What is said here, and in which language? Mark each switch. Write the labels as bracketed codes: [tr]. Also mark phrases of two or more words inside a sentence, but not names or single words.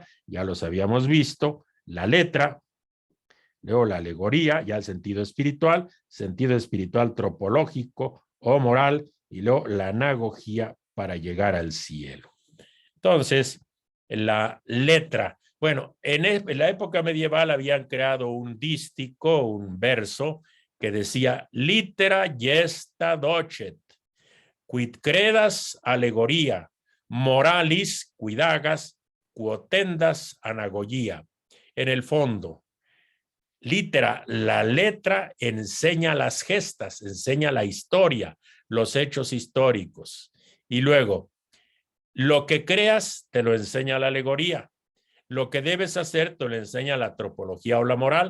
[es] Ya los habíamos visto: la letra, luego la alegoría, ya el sentido espiritual tropológico o moral, y luego la anagogía para llegar al cielo. Entonces, la letra, bueno, en la época medieval habían creado un dístico, un verso que decía [la] litera gesta docet, quid credas alegoría, moralis cuidagas, quotendas anagogia. [es] En el fondo, litera, la letra enseña las gestas, enseña la historia, los hechos históricos. Y luego, lo que creas te lo enseña la alegoría. Lo que debes hacer te lo enseña la tropología o la moral.